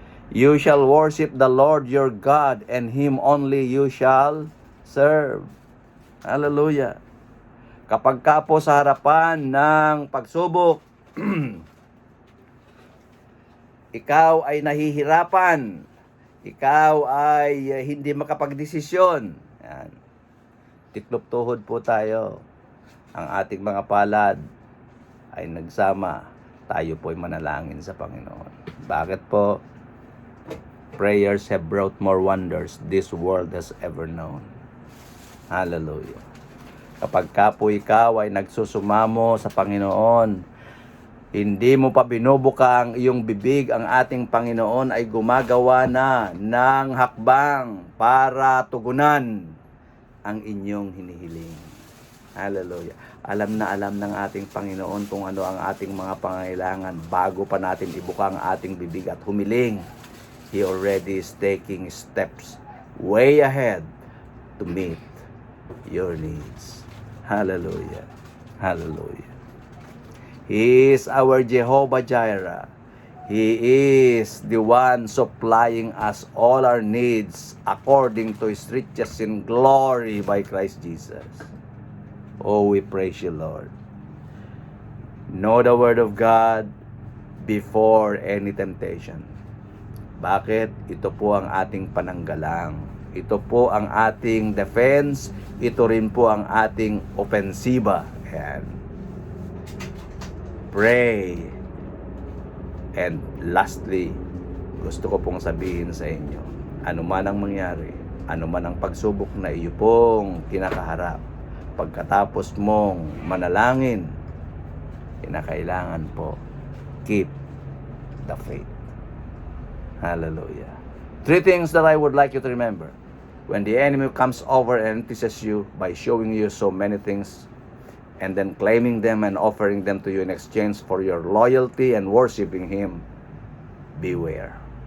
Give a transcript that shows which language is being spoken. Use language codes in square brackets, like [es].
[en] You shall worship the Lord your God, and Him only you shall serve. Hallelujah. [tl] Kapag ka po sa harapan ng pagsubok, ikaw ay nahihirapan, ikaw ay hindi makapagdesisyon. Yan. Tiklop tuhod po tayo. Ang ating mga palad ay nagsama. Tayo po ay manalangin sa Panginoon. Bakit po? [en] Prayers have brought more wonders this world has ever known. [tl] Hallelujah. Kapag ka po ikaw ay nagsusumamo sa Panginoon, Hindi mo pa binubuka ang iyong bibig, ang ating Panginoon ay gumagawa na ng hakbang para tugunan ang inyong hinihiling. Hallelujah. Alam na alam ng ating Panginoon kung ano ang ating mga pangangailangan bago pa natin ibuka ang ating bibig at humiling. [en] He already is taking steps way ahead to meet your needs. Hallelujah. Hallelujah. He is our Jehovah Jireh. He is the one supplying us all our needs according to His riches in glory by Christ Jesus. Oh, we praise you, Lord. Know the Word of God before any temptation. [tl] Bakit? Ito po ang ating pananggalang. Ito po ang ating defense. Ito rin po ang ating opensiba. Ayan. [en] Pray. And lastly, [tl] gusto ko pong sabihin sa inyo, ano man ang mangyari, ano man ang pagsubok na iyo pong kinakaharap, pagkatapos mong manalangin, kinakailangan po, [en] keep the faith. [tl] Hallelujah. [en] 3 things that I would like you to remember. When the enemy comes over and teases you by showing you so many things, and then claiming them and offering them to you in exchange for your loyalty and worshiping Him, beware.